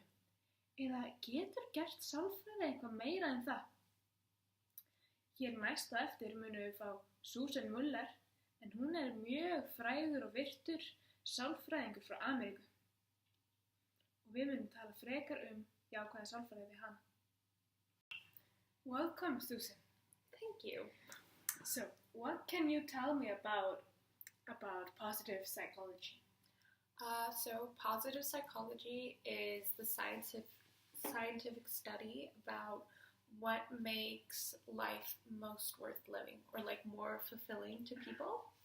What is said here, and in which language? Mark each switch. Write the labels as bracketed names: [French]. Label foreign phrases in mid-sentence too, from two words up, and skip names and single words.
[Icelandic] Eða getur gert sálfræði eitthvað meira en það? Hér næst á eftir munum við fá Susan Muller, en hún er mjög frægur og virtur sálfræðingur frá Ameríku. Og við munum tala frekar jákvæða sálfræði við hana. [English] Welcome, Susan. Thank you. So, what can you tell me about positive psychology? So positive psychology is the scientific study about what makes life most worth living or like more fulfilling to people.